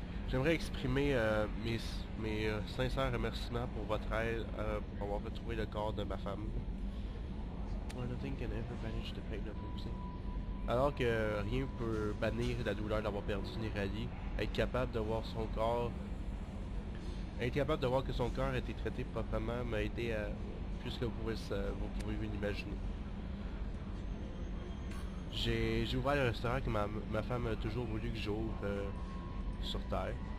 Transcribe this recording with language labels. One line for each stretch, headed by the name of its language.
French: J'aimerais exprimer mes sincères remerciements pour votre aide pour avoir retrouvé le corps de ma femme.
English: Nothing can ever banish the pain of losing.
French: Alors que rien peut bannir la douleur d'avoir perdu Nirali, être capable de voir son corps, être capable de voir que son corps a été traité proprement m'a aidé à plus que vous pouvez l'imaginer. J'ai ouvert le restaurant que ma femme a toujours voulu que j'ouvre sur Terre.